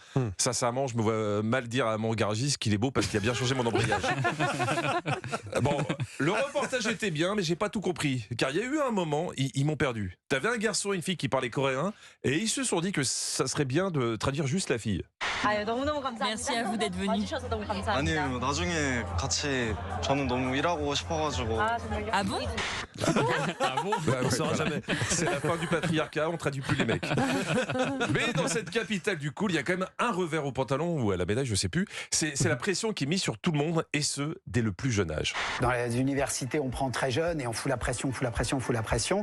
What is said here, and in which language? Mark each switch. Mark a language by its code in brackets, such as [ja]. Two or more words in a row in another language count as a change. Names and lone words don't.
[fr] Sincèrement, je me vois mal dire à mon garagiste qu'il est beau parce qu'il a bien changé mon embrayage. Bon, le reportage était bien, mais j'ai pas tout compris. Car il y a eu un moment, ils m'ont perdu. T'avais un garçon et une fille qui parlaient coréen, et ils se sont dit que ça serait bien de traduire juste la fille. Merci à vous d'être venu. [ko] 아니에요. 나중에 같이 저는 너무 일하고 싶어가지고. [fr] Ah bon? Ah bon? Bah, on saura jamais. C'est la fin du patriarcat, on traduit plus les mecs. Mais dans cette capitale du cool, il y a quand même un revers au pantalon ou à la médaille, je sais plus. C'est la pression qui est mise sur tout le monde, et ce, dès le plus jeune âge. Dans les universités, on prend très jeune et on fout la pression, fout la pression, fout la pression.